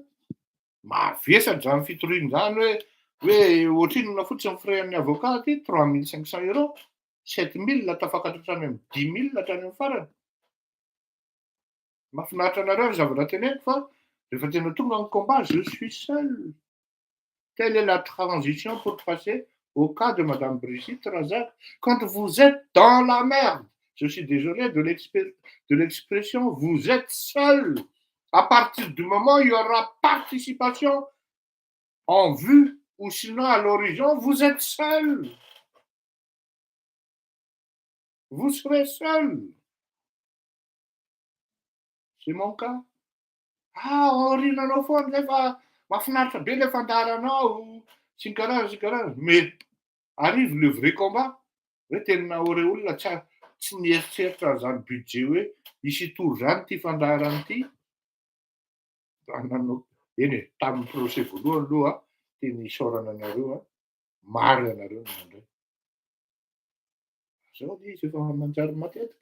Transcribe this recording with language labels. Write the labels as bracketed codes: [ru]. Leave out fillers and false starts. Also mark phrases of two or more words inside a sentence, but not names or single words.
[mg] Mavesatra zany fitoriana zany hoe ohatrino fotsiny ny frais-n'ny avocat ty 3500 €, 7000 tafakatra hatrany amin'ny 10 000 hatrany amin'ny farany. Mahafinaritra anareo ny zavatra teneniko fa rehefa tena tonga ny combat, [fr] je suis seul. Telle est la transition pour passer au cas de madame Brigitte Razak. Quand vous êtes dans la merde, je suis désolé de l'expression, vous êtes seul. À partir du moment où il y aura participation en vue ou sinon à l'horizon, vous êtes seul. Vous serez seul. C'est mon cas. [mg] Orinanao foana zay fa mahafinaritra be le fandaharanao sy ny karaza. [fr] Mais arrive le vrai combat. [mg] Hoe tena ore olona tsy nieritseritra an'izany budget hoe hisy tour zany ty fandaharana ty. Eny e, tamin'ny procès voalohany aloha teny isaorana anareo maro ianareo nandray. Zao le izy efa manjary matetika.